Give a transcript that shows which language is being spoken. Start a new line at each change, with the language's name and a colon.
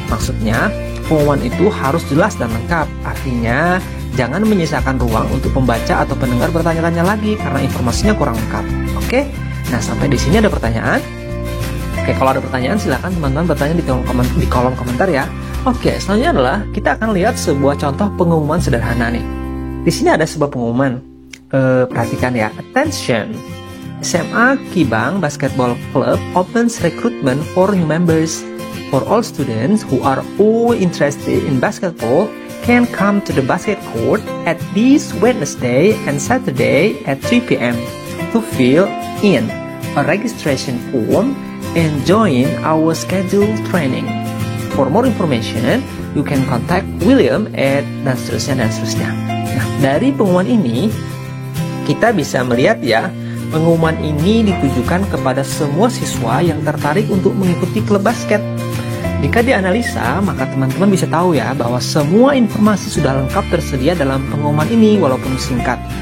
Indonesian: Maksudnya pengumuman itu harus jelas dan lengkap. Artinya jangan menyisakan ruang untuk pembaca atau pendengar bertanya-tanya lagi karena informasinya kurang lengkap. Oke? Nah, sampai di sini ada pertanyaan? Oke, kalau ada pertanyaan silakan teman-teman bertanya di kolom komentar ya. Oke, selanjutnya adalah kita akan lihat sebuah contoh pengumuman sederhana nih. Di sini ada sebuah pengumuman. Perhatikan ya. Attention.
English: SMA Kibang Basketball Club opens recruitment for new members. For all students who are all interested in basketball can come to the basket court at this Wednesday and Saturday at 3 p.m. to fill in a registration form and join our scheduled training. For more information, you can contact William
Indonesian: dan seterusnya. Nah, dari pengumuman ini kita bisa melihat ya, pengumuman ini ditujukan kepada semua siswa yang tertarik untuk mengikuti klub basket. Jika dianalisa, maka teman-teman bisa tahu ya bahwa semua informasi sudah lengkap tersedia dalam pengumuman ini walaupun singkat.